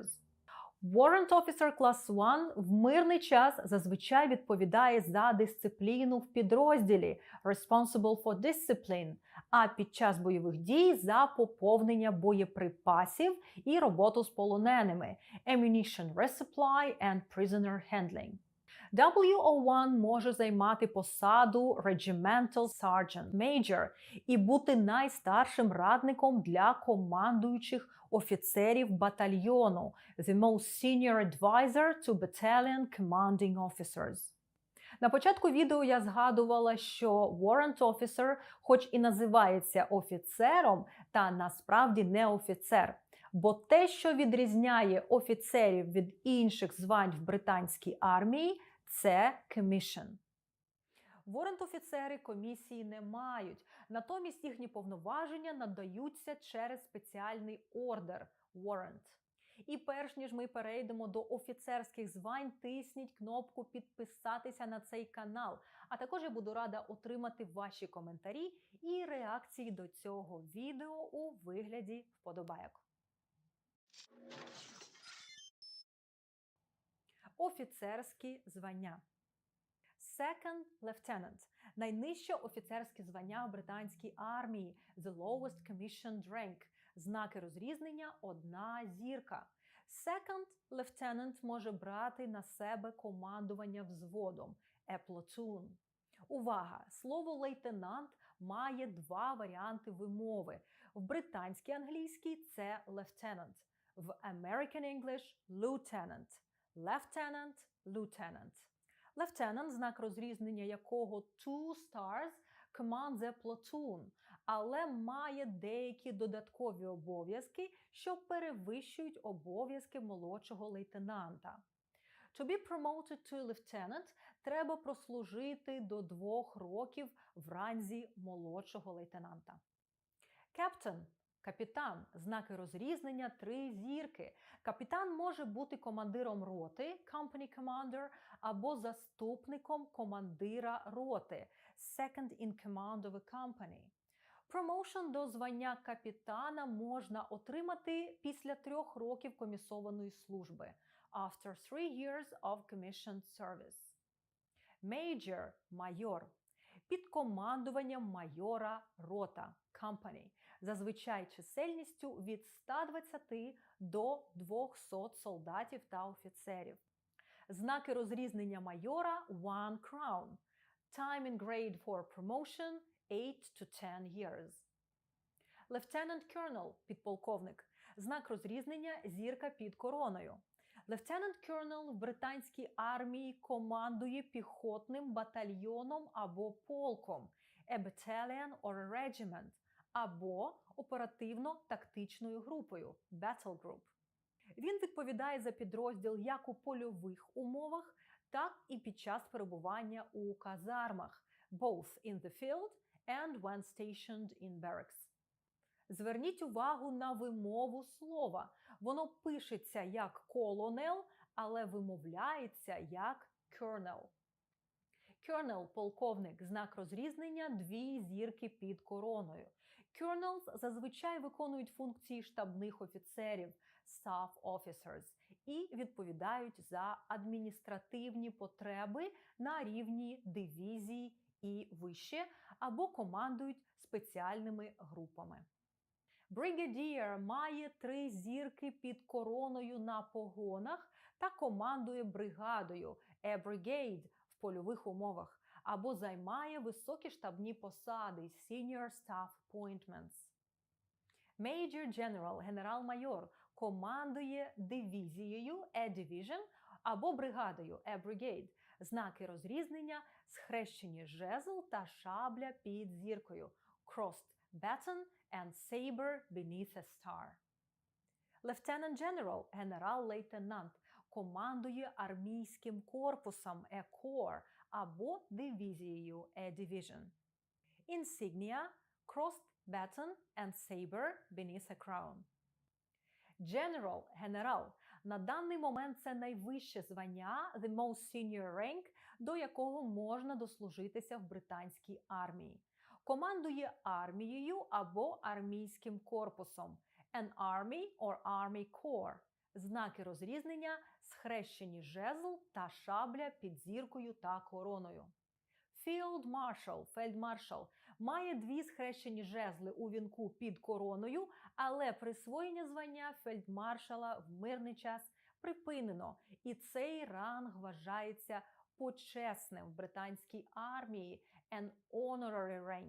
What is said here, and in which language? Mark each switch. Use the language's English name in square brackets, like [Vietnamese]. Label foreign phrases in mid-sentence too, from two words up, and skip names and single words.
[English] Warrant Officer Class 1 [Ukrainian] в мирний час зазвичай відповідає за дисципліну в підрозділі [English] Responsible for Discipline, [Ukrainian] а під час бойових дій за поповнення боєприпасів і роботу з полоненими [English] Ammunition Resupply and Prisoner Handling. [Ukrainian] WO1 може займати посаду [English] Regimental Sergeant Major [Ukrainian] і бути найстаршим радником для командуючих офіцерів батальйону [English] The most senior advisor to battalion commanding officers. [Ukrainian] На початку відео я згадувала, що [English] Warrant Officer [Ukrainian] хоч і називається офіцером, та насправді не офіцер. Бо те, що відрізняє офіцерів від інших звань в британській армії, це commission. Warrant-офіцери комісії не мають, натомість їхні повноваження надаються через спеціальний ордер – warrant. І перш ніж ми перейдемо до офіцерських звань, тисніть кнопку «Підписатися» на цей канал. А також я буду рада отримати ваші коментарі і реакції до цього відео у вигляді вподобайок. Офіцерські звання. [English] Second Lieutenant [Ukrainian] – найнижче офіцерське звання в британській армії, [English] the lowest commissioned rank, [Ukrainian] знаки розрізнення – 1 зірка. [English] Second Lieutenant [Ukrainian] може брати на себе командування взводом, [English] a platoon. [Ukrainian] Увага! Слово лейтенант має 2 варіанти вимови. В британській англійській це lieutenant, в [English] American English – lieutenant. Lieutenant, lieutenant. Lieutenant, [Ukrainian] знак розрізнення якого [English] 2 stars, commands a platoon, [Ukrainian] але має деякі додаткові обов'язки, що перевищують обов'язки молодшого лейтенанта. [English] To be promoted to lieutenant [Ukrainian] треба прослужити до 2 років в ранзі молодшого лейтенанта. Captain – капітан, знаки розрізнення 3 зірки. Капітан може бути командиром роти, [English] company commander, [Ukrainian] або заступником командира роти, [English] second in command of a company. [Ukrainian] Промоушен до звання капітана можна отримати після 3 років комісованої служби, [English] after 3 years of commissioned service. Major – [Ukrainian] майор. Під командуванням майора рота, company, зазвичай чисельністю від 120 до 200 солдатів та офіцерів. Знаки розрізнення майора – 1 crown. [English] Time in grade for promotion – 8 to 10 years. Lieutenant Colonel – [Ukrainian] підполковник. Знак розрізнення – зірка під короною. [English] Lieutenant Colonel [Ukrainian] в британській армії командує піхотним батальйоном або полком – [English] a battalion or a regiment, [Ukrainian] або оперативно-тактичною групою – [English] Battle Group. [Ukrainian] Він відповідає за підрозділ як у польових умовах, так і під час перебування у казармах – [English] both in the field and when stationed in barracks. [Ukrainian] Зверніть увагу на вимову слова. Воно пишеться як colonel, але вимовляється як colonel. Colonel – полковник, знак розрізнення, 2 зірки під короною. Colonels зазвичай виконують функції штабних офіцерів, [English] staff officers, [Ukrainian] і відповідають за адміністративні потреби на рівні дивізії і вище, або командують спеціальними групами. Brigadier має 3 зірки під короною на погонах та командує бригадою – [English] a brigade [Ukrainian] в польових умовах, або займає високі штабні посади – [English] senior staff appointments. Major General – [Ukrainian] генерал-майор командує дивізією – [English] a division, [Ukrainian] або бригадою – [English] a brigade. [Ukrainian] Знаки розрізнення – схрещені жезл та шабля під зіркою – [English] crossed baton and saber beneath a star. Lieutenant General – [Ukrainian] генерал-лейтенант командує армійським корпусом – [English] a corps, [Ukrainian] або дивізією – [English] a division. Insignia – crossed baton and saber beneath a crown. General – [Ukrainian] генерал. На даний момент це найвище звання, [English] the most senior rank, [Ukrainian] до якого можна дослужитися в британській армії. Командує армією або армійським корпусом – [English] an army or army corps. [Ukrainian] Знаки розрізнення – схрещені жезл та шабля під зіркою та короною. [English] Field Marshal – [Ukrainian] фельдмаршал має 2 схрещені жезли у вінку під короною, але присвоєння звання фельдмаршала в мирний час припинено, і цей ранг вважається почесним в британській армії – [English] an honorary rank.